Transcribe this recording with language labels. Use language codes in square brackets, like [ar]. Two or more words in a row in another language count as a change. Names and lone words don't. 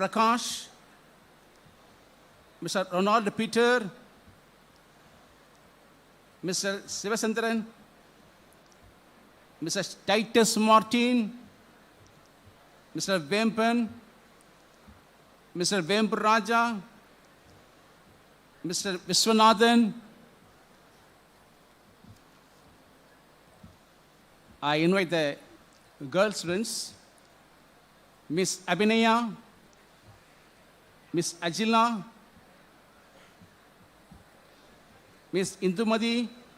[en] Prakash, Mr. Ronald Peter, Mr. Sivasandran, Mr. Titus Martin, Mr. Vempan, Mr. Vemp Raja, Mr. Viswanathan. I invite the girl students, Miss Abhinaya, Miss Ajila, Miss Indumadi,